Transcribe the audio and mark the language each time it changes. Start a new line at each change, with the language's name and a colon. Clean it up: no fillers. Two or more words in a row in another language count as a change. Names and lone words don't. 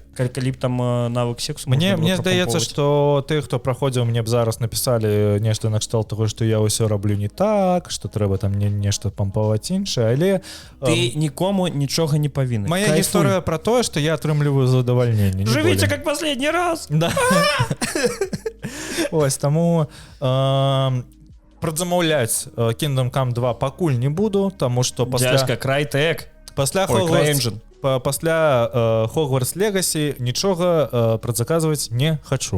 Belarusian: калі б там навык сексу Мне можна было здаецца, прапампоўваць. што ты, хто праходзіў, мне б зараз напісалі нешта накшталт таго, што я ўсё раблю не так, што трэба там нешта пампаваць іншае, але Ты нікому нічога не павінны. моя Кайфуй. гісторыя пра тое, што я атрымліваю задавальненне. не Жывіце болей.
Russian: как последний раз.
Belarusian: Да. Ось, таму прадзамаўляць Kingdom Come 2 пакуль не буду, таму што
Russian: Дядька, Crytek.
Belarusian: пасля Ой, Hogwarts CryEngine. пасля Hogwarts Legacy нічога прадзаказваць не хачу.